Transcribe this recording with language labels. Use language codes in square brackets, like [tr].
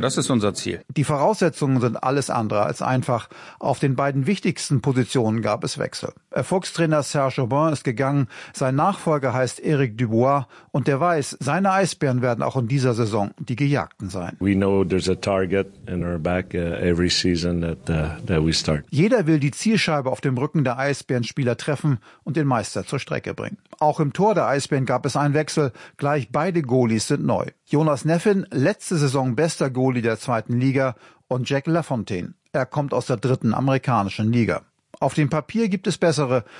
[de] Das ist unser Ziel. Die Voraussetzungen sind alles andere als einfach. Auf den beiden wichtigsten Positionen gab es Wechsel. Erfolgstrainer Serge Aubin ist gegangen. Sein Nachfolger heißt Eric Dubois. Und der weiß, seine Eisbären werden auch in dieser Saison die Gejagten sein. [en] We know there's a target. And we're back every season that we start. [de] Jeder will die Zielscheibe auf dem Rücken der Eisbärenspieler treffen und den Meister zur Strecke bringen. Auch im Tor der Eisbären gab es einen Wechsel. Gleich beide Goalies sind neu. Jonas Neffin, letzte Saison bester Goalie der zweiten Liga, und Jack LaFontaine. Er kommt aus der dritten amerikanischen Liga. Auf dem Papier gibt es bessere.